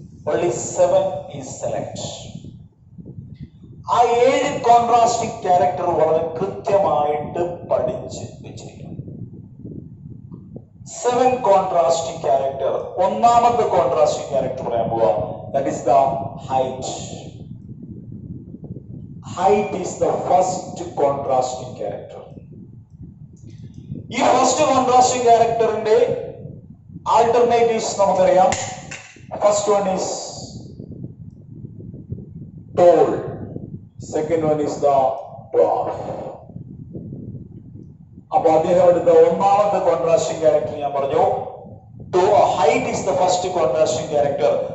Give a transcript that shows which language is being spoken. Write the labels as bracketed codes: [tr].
[en] Only 7 is select. [ml] ആ 7 contrasting character വളരെ കൃത്യമായിട്ട് പഠിച്ച് വെച്ചിരിക്കണം. 7 കോൺട്രാസ്റ്റിംഗ് ക്യാരക്ടർ. ഒന്നാമത്തെ കോൺട്രാസ്റ്റിംഗ് ക്യാരക്ടർ പറയാൻ പോവാ. [en] That is the height. Height is the first contrasting character. [ml] ഈ ഫസ്റ്റ് കോൺട്രാസ്റ്റിംഗ് ക്യാരക്ടറിന്റെ ആൾട്ടർനേറ്റീവ്സ് നമുക്കറിയാം. [en] First one is tall, second one is the dwarf. [ml] അപ്പൊ അദ്ദേഹം എടുത്ത ഒന്നാമത്തെ കോൺട്രാസ്റ്റിംഗ് ക്യാരക്ടർ ഞാൻ പറഞ്ഞു. [en] Height is the first contrasting character.